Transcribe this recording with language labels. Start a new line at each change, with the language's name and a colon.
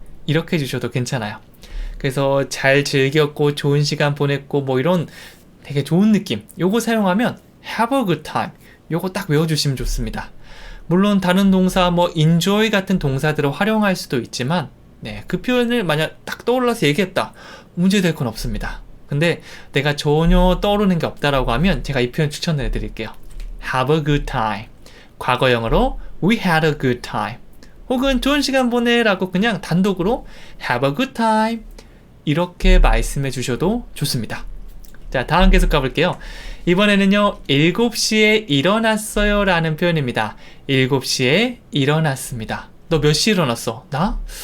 Korean: 이렇게 해주셔도 괜찮아요. 그래서 잘 즐겼고 좋은 시간 보냈고 뭐 이런 되게 좋은 느낌, 요거 사용하면
English: have a good time,
Korean: 요거 딱 외워주시면 좋습니다. 물론 다른 동사 뭐 enjoy 같은 동사들을 활용할 수도 있지만 네, 그 표현을 만약 딱 떠올라서 얘기했다, 문제될 건 없습니다. 근데 내가 전혀 떠오르는 게 없다라고 하면 제가 이 표현 추천해 드릴게요.
English: Have a good time.
Korean: 과거형으로
English: We had a good time.
Korean: 혹은 좋은 시간 보내 라고 그냥 단독으로
English: Have a good time.
Korean: 이렇게 말씀해 주셔도 좋습니다. 자, 다음 계속 가볼게요. 이번에는요, 7시에 일어났어요 라는 표현입니다. 7시에 일어났습니다. 너 몇 시에 일어났어? 나?